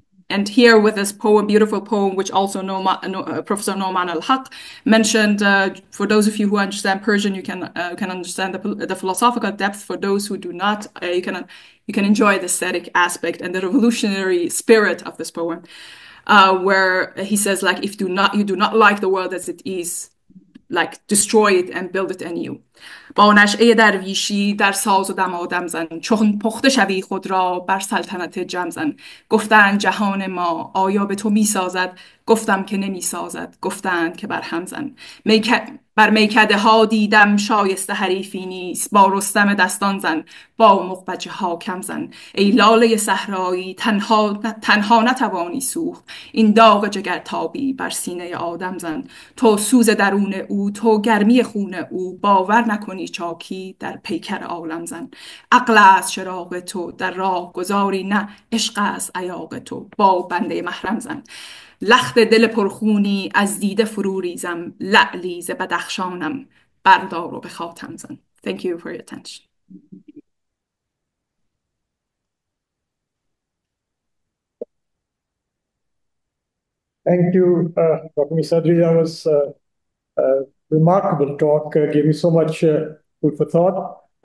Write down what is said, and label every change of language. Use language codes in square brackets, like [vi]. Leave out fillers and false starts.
[en] And here with this poem, beautiful poem, which also Professor Noman Al-Haq mentioned, for those of you who understand Persian, you can understand the philosophical depth. For those who do not, you can enjoy the aesthetic aspect and the revolutionary spirit of this poem, where he says, like, if you do not like the world as it is, like destroy it and build it anew. [fa] با نشعه درویشی در ساز و دمادم زن، چون پخته شوی خود را بر سلطنت جم زن. گفتند جهان ما آیا به تو می سازد؟ گفتم که نمی سازد. گفتند که بر هم زن. بر میکده ها دیدم شایسته حریفی نیست، با رستم دستان زن، با مغبچه ها کم زن. ای لاله صحرایی تنها نتوانی سوخت، این داغ جگر تابی بر سینه آدم زن. تو سوز درون او، تو گرمی خون او، باور نکنی چاکی در پیکر عالم زن. عقل است چراغ تو در راه گذاری، نه عشق است ایاغ تو، با بنده محرم زن. لخت دل پرخونی از دیده فرو ریزم، لعلی ز بدخشانم بردار و به خاتم زن. [en] Thank you for your attention. Thank you, Dr. Mirsadri. That was a remarkable talk, gave me so much food for thought.